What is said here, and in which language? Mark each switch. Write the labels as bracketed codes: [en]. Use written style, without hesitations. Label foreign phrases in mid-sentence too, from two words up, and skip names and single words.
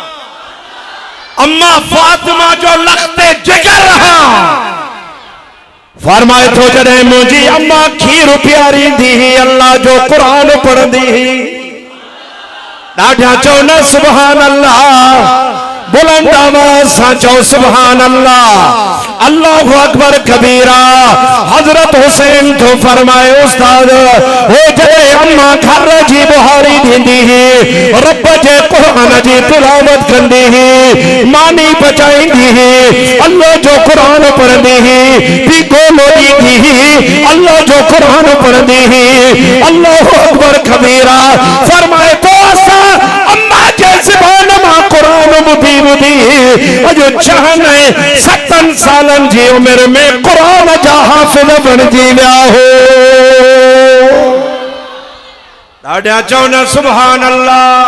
[sd] अम्मा फातिमा जो लख़्ते जिगर हां फरमाए थो जॾहिं मुंहिंजी अम्मा खीर पियारींदी ही अल्लाह जो कुरान पढ़ंदी ही ॾाढा चओ न [ar] سبحان الله [sd] बुलंद आवाज सां चओ [ar] سبحان الله الله أكبر كبيرا. [sd] हजरत हुसैन तो फरमाए उस्ताद हो जॾहिं अम्मा घर जी बुहारी ॾींदी ही रब जे कुरान जी तिलावत कंदी ही मानी बचाईंदी ही अल्लाह जो कुरान पढ़ंदी ही पीको लोॾींदी ही अल्लाह जो कुरान पढ़ंदी ही [ar] الله أكبر كبيرا. [sd] फरमाए तो असां अम्मा जे ज़बान मां कुरान ॿुधी ॿुधी अॼु 67 सालन जी उम्र में कुरान जा हाफ़िज़ बणिजी विया हो। ॾाढा चओ न [ar] سبحان الله.